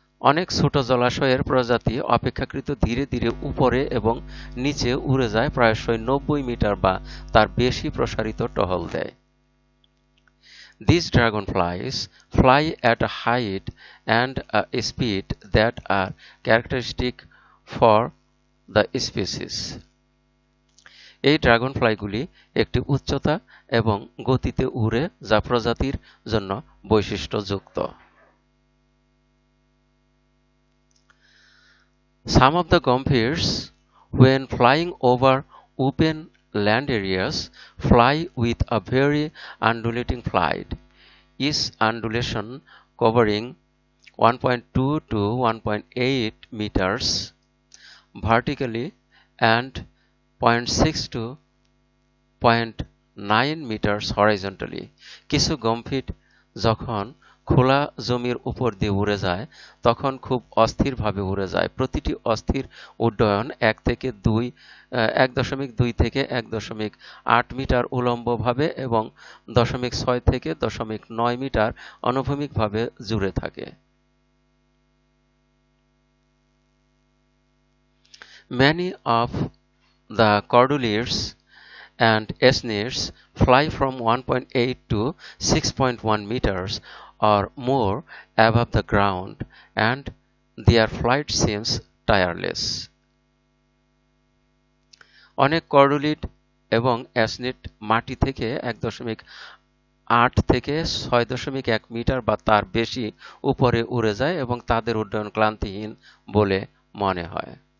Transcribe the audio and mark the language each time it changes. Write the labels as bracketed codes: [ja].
[bn] অনেক ছোট জলাশয়ের প্রজাতি অপেক্ষাকৃত ধীরে ধীরে উপরে এবং নিচে উড়ে যায়, প্রায়শই 90 মিটার বা তার বেশি প্রসারিত টহল দেয়। [en] These dragonflies fly at a height and a speed that are characteristic for the species. [bn] এই ড্রাগনফ্লাইগুলি একটি উচ্চতা এবং গতিতে উড়ে যা প্রজাতির জন্য বৈশিষ্ট্যযুক্ত। [en] Some of the gomphires, when flying over open land areas, fly with a very undulating flight, each undulation covering 1.2 to 1.8 meters vertically and 0.6 to 0.9 meters horizontally. [bn] কিছু গম্ফির যখন খোলা জমির উপর দিয়ে উড়ে যায় তখন খুব অস্থিরভাবে উড়ে যায়। প্রতিটি অস্থির উড্ডয়ন 1.2 থেকে 1.8 মিটার উল্লম্বভাবে এবং 0.6 থেকে 0.9 মিটার অনুভূমিকভাবে জুড়ে থাকে। [en] Many of the cordeliers and Esnirs fly from 1.8 to 6.1 meters or more above the ground, and their flight seems tireless. [bn] অনেক কর্ডুলিড এবং অ্যাসনিড মাটি থেকে 1.8 থেকে 6.1 মিটার বা তার বেশি উপরে উড়ে যায় এবং তাদের উড্ডয়ন ক্লান্তিহীন বলে মনে হয়।